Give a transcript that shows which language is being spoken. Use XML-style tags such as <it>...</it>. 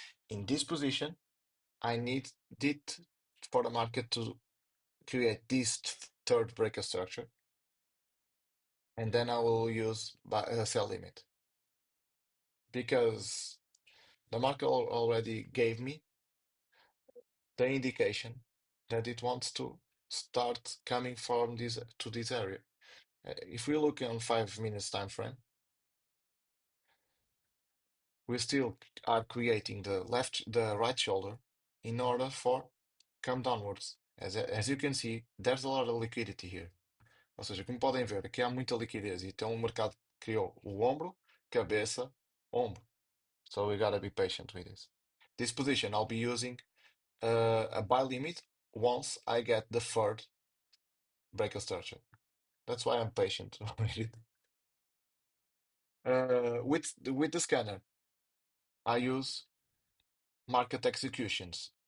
<en>In this position, I need it for the market to create this third breaker structure, and then I will use sell limit because the market already gave me the indication that it wants to start coming from this to this area. If we look on 5 minutes time frame, we still are creating the right shoulder in order for come downwards. As you can see, there's a lot of liquidity here.</en> <pt>Ou seja, como podem ver, aqui há muita liquidez. Então o mercado criou o ombro, cabeça, ombro.</pt> <en>So we gotta be patient with this. This position I'll be using a buy limit once I get the third break of structure. That's why I'm patient with it. With the scanner, I use market executions.</en>